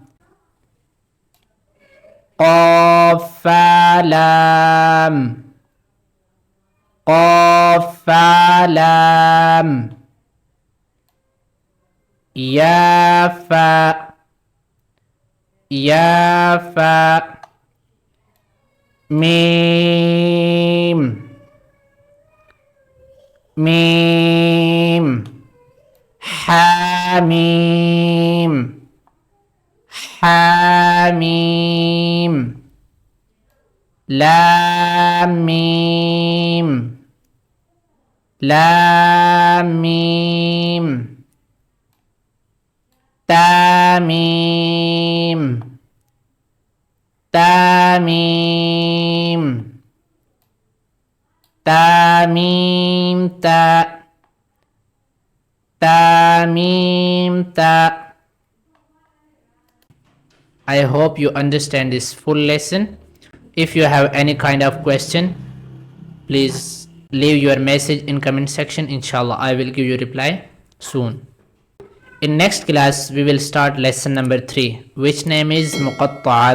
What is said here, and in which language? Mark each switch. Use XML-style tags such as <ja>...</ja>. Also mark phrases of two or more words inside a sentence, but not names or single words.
<ar>قاف فا لام قاف فا لام يا فا يا فا ميم ميم حاميم حاميم لاميم لاميم تاميم تاميم تاميم تا تاميم تا.</ar> <en>I hope you understand this full lesson. If you have any kind of question, please leave your message in comment section. Inshallah, I will give you reply soon. In next class, we will start lesson number 3, which name is Muqatta'at letters.</en>